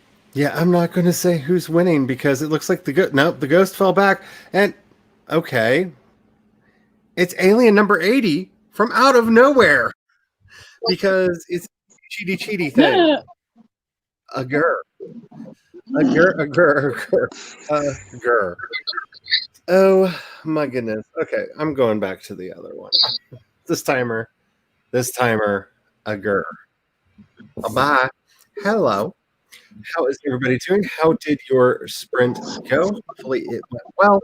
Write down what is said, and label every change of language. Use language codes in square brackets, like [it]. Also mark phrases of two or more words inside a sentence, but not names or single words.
[en] Yeah, I'm not going to say who's winning because it looks like the ghost fell back. And okay, it's alien number 80 from out of nowhere because it's a cheaty thing. A gur, a gur, a gur, a gur, a gur. Oh my goodness. Okay, I'm going back to the other one. This timer, a gur. Bye. Hello. How is everybody doing? How did your sprint go? Hopefully it went well.